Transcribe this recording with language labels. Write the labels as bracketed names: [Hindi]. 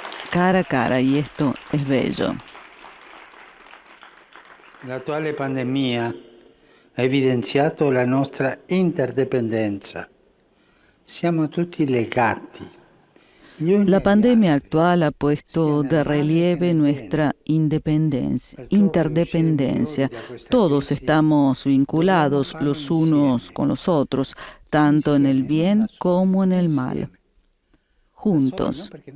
[Spanish] Cara a cara, y esto es bello. [Italian] L'attuale pandemia ha evidenziato la nostra interdipendenza. Siamo tutti legati. [Spanish] La pandemia actual ha puesto de relieve nuestra interdependencia. Todos estamos vinculados los unos con los otros, tanto en el bien como en el mal. Juntos.